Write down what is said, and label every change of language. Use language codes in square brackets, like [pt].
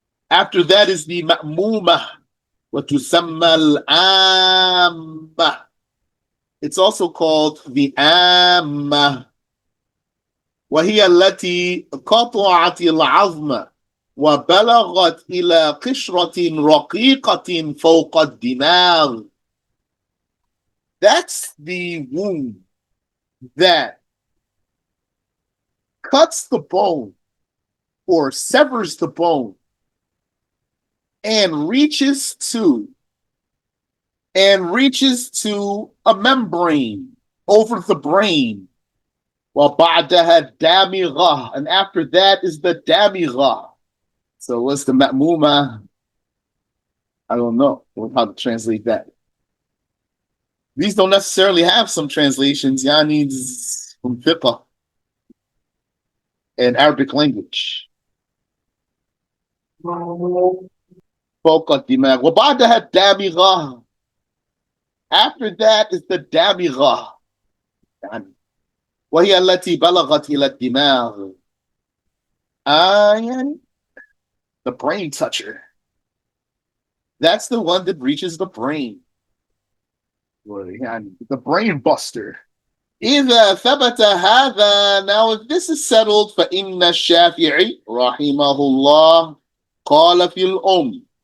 [en] After that is the مأمومة. [ar] وتسمى العامة. [en] It's also called the عامة. [ar] وهي التي قطعت العظم وبلغت إلى قشرة رقيقة فوق الدماغ. [en] That's the wound that cuts the bone or severs the bone and reaches to a membrane over the brain. [ar] وبعدها الدامغة, [en] and after that is the دامغة. So what's the مأمومة? I don't know how to translate that. These don't necessarily have some translations. Yani from fiqh and Arabic language. [ar] فوق الدماغ. وبعدها الدامغة. [en] After that is the دامغة. [ar] وهي التي بلغت إلى الدماغ. [en] يعني the brain toucher. That's the one that reaches the brain. The brain buster. [ar] إذا ثبت هذا, [en] now if this is settled, [ar] فإن الشافعي رحمه الله قال في الأم.